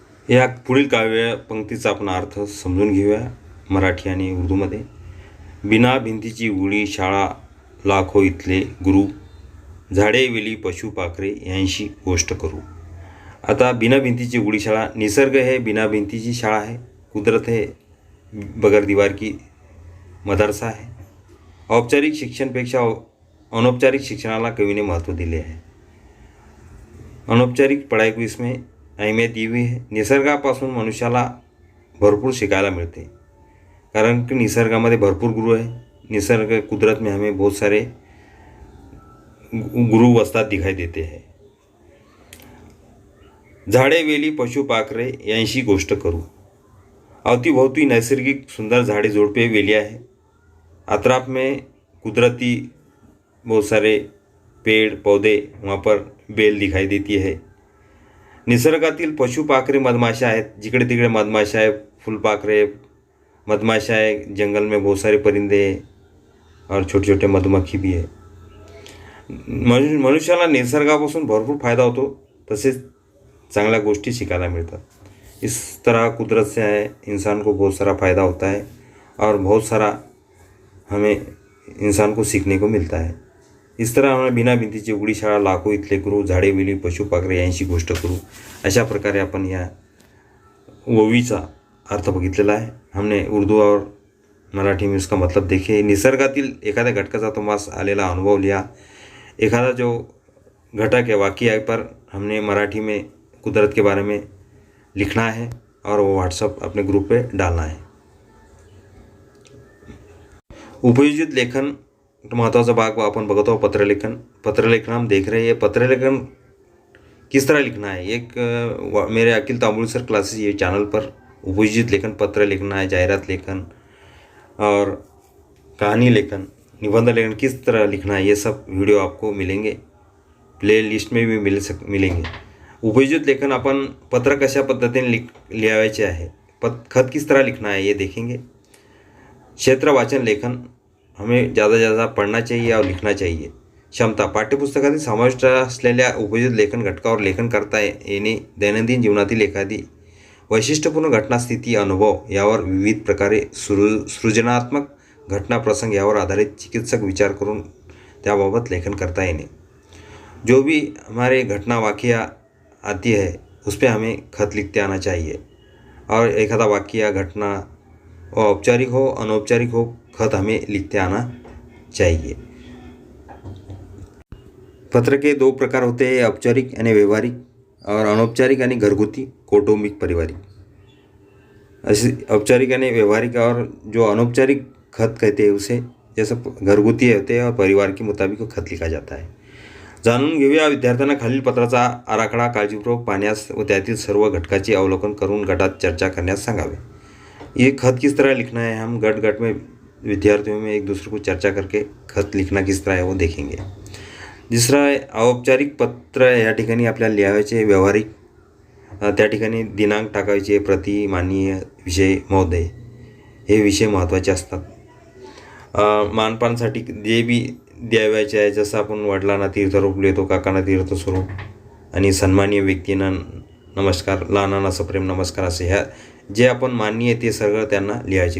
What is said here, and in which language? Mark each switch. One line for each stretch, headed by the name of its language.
Marathi: या पुढील काव्यपंक्तीचा आपण अर्थ समजून घेऊया मराठी आणि उर्दूमध्ये. बिना भिंतीची उडी शाळा, लाखो इथले गुरु. झाडे वेली पशु पाखरे यांशी गोष्ट करू. आता बिना भिंतीची उडी शाळा, निसर्ग है बिना भिंतीची शाळा है.
Hindi: कुदरत है बगैर दीवार की मदरसा है.
Marathi: औपचारिक शिक्षणपेक्षा अनौपचारिक शिक्षणाला कवीने महत्त्व दिले आहे.
Hindi: अनौपचारिक पढ़ाई को इसमें अहमियत दी हुई है.
Marathi: निसर्गापासून मनुष्याला भरपूर शिकायला मिळते, कारण की निसर्गामध्ये भरपूर गुरु आहे.
Hindi: निसर्ग कुदरत में हमें बहुत सारे गुरु वस्ताद दिखाई देते हैं.
Marathi: झाडे वेली पशु पाखरे यांशी गोष्ट करू. अवतीभोवती नैसर्गिक सुंदर
Hindi: झाड़े जोड़पे वेलियाँ है. अतराफ में कुदरती बहुत सारे पेड़ पौधे, वहाँ पर बेल दिखाई देती है.
Marathi: निसर्गातील पशु पाखरे मधमाशा आहेत. जिकडे तिकडे मधमाशा आहे, फुलपाखरे, मधमाशा आहे.
Hindi: जंगल में बहुत सारे परिंदे और छोटे छोटे मधुमक्खी भी है.
Marathi: मनुष्याला निसर्गापासून भरपूर फायदा होतो, तसेच चांगल्या गोष्टी शिकायला मिळतात.
Hindi: इस तरह कुदरत से है इंसान को बहुत सारा फ़ायदा होता है और बहुत सारा हमें इंसान को सीखने को मिलता है. इस तरह हमें
Marathi: बिना भिंतीची उडी शाळा, लाखो इथले गुरु, झाडे वेली पशु पाखरे यांशी गोष्ट करू. अशा प्रकारे आपण या ओवीचा अर्थ बघितलेला आहे.
Hindi: हमने उर्दू और मराठी में उसका मतलब देखे.
Marathi: निसर्गातील एखाद्या घटकाचा तुम्हास आलेला अनुभव लिहा.
Hindi: एखादा जो घटक है, वाक्य पर हमने मराठी में कुदरत के बारे में लिखना है और वो व्हाट्सएप अपने ग्रुप पे डालना है.
Marathi: उपयोजित लेखन महत्त्वाचा भाग अपन बघत आहोत.
Hindi: पत्रलेखन हम देख रहे हैं. पत्रलेखन किस तरह लिखना है. एक मेरे अखिल तांबुल सर क्लासेस ये चैनल पर उपयोजित लेखन, पत्र लिखना है, जाहिरात लेखन और कहानी लेखन, निबंध लेखन किस तरह लिखना है, ये सब वीडियो आपको मिलेंगे. प्ले लिस्ट में भी मिलेंगे.
Marathi: उपयोजित लेखन अपन पत्र कशा पद्धतीने लिहायचे आहे,
Hindi: खत किस तरह लिखना है ये देखेंगे. क्षेत्र वाचन लेखन हमें ज़्यादा पढ़ना चाहिए और लिखना चाहिए.
Marathi: क्षमता पाठ्यपुस्तकातील समाविष्ट असलेल्या उपयोजित लेखन घटकावर लेखन करता येणे. दैनंदिन जीवनातील एखादी वैशिष्ट्यपूर्ण घटना, स्थिती, अनुभव यावर विविध प्रकारे सृजनात्मक घटना, प्रसंग यावर आधारित चिकित्सक विचार करून त्याबाबत लेखन करता येणे.
Hindi: जो भी हमारे घटना वाक़या आती है उस पर हमें खत लिखते आना चाहिए। और एखादा वाक्य या घटना औपचारिक हो अनौपचारिक हो, खत हमें लिखते आना चाहिए। पत्र के 2 प्रकार होते हैं, औपचारिक यानी व्यवहारिक और अनौपचारिक यानी घरगुती कौटुंबिक पारिवारिक। ऐसे औपचारिक यानी व्यवहारिक और जो अनौपचारिक खत कहते हैं उसे जैसे घरगुती होते हैं और परिवार के मुताबिक खत लिखा जाता है।
Marathi: जाणून घेऊया विद्यार्थ्यांना खालील पत्राचा आराखडा काळजीपूर्वक पाहण्यास व त्यातील सर्व घटकाचे अवलोकन करून गटात चर्चा करण्यास सांगावे।
Hindi: ये खत किस तरह लिखना है, हम गट में विद्यार्थियों में एक दूसरे को चर्चा करके खत लिखना किस तरह है वो देखेंगे।
Marathi: दुसरा औपचारिक पत्र या ठिकाणी आपल्याला लिहायचे, व्यवहारिक त्या ठिकाणी दिनांक टाकायचे, प्रति, माननीय, विषय, महोदय हे विषय महत्त्वाचे असतात। मानपानसाठी जे बी द्यावायचे आहे, जसं आपण वडिलांना तीर्थरूप लिहितो, काकांना तीर्थस्वरूप आणि सन्माननीय व्यक्तींना नमस्कार, लहानांना सप्रेम नमस्कार असे ह्या जे आपण माननीय ते सगळं त्यांना लिहायचे।